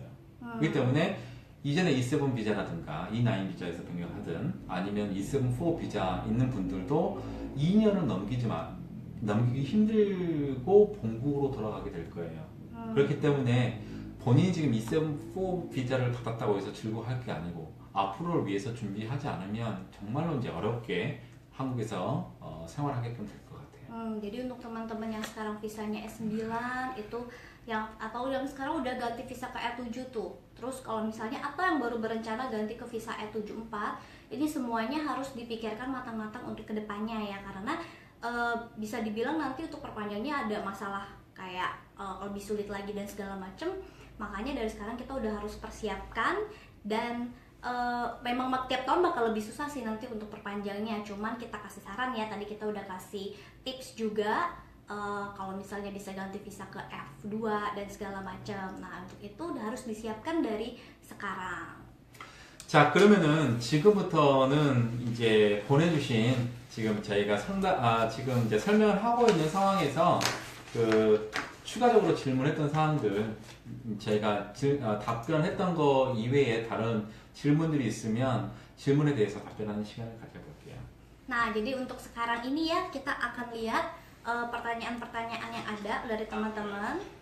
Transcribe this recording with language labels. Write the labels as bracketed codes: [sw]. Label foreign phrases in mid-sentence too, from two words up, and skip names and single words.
[ko] 그렇기 때문에 이전에 E7 비자라든가 E9 비자에서 변경하든 아니면 E7-4 비자 있는 분들도 2년을 넘기기 힘들고 본국으로 돌아가게 될 거예요. 그렇기 때문에 본인이 지금 E7-4 비자를 받았다고 해서 즐거워할 게 아니고 앞으로를 위해서 준비하지 않으면 정말로 이제 어렵게 한국에서 생활하게끔 될 것 같아요. [id] Jadi untuk teman-teman yang sekarang visanya S9 itu atau yang sekarang udah ganti visa ke E7 tuh. Terus kalau misalnya atau yang baru berencana ganti ke visa E74, ini semuanya harus dipikirkan matang-matang untuk kedepannya ya, karena bisa dibilang nanti untuk perpanjangnya ada masalah kayak lebih sulit lagi dan segala macem. Makanya dari sekarang kita udah harus persiapkan dan memang tiap tahun bakal lebih susah sih nanti untuk perpanjangnya. Cuman kita kasih saran ya, tadi kita udah kasih tips juga kalau misalnya bisa ganti visa ke F2 dan segala macam. Nah untuk itu udah harus disiapkan dari sekarang. [ko] 자, 그러면은 지금부터는 이제 보내주신 지금 저희가 지금 이제 설명을 하고 있는 상황에서 그 추가적으로 질문했던 사항들 저희가 답변했던 거 이외에 다른 질문들이 있으면 질문에 대해서 답변하는 시간을 가져볼게요. [id] Nah, jadi untuk sekarang ini ya kita akan lihat pertanyaan-pertanyaan yang ada dari teman-teman.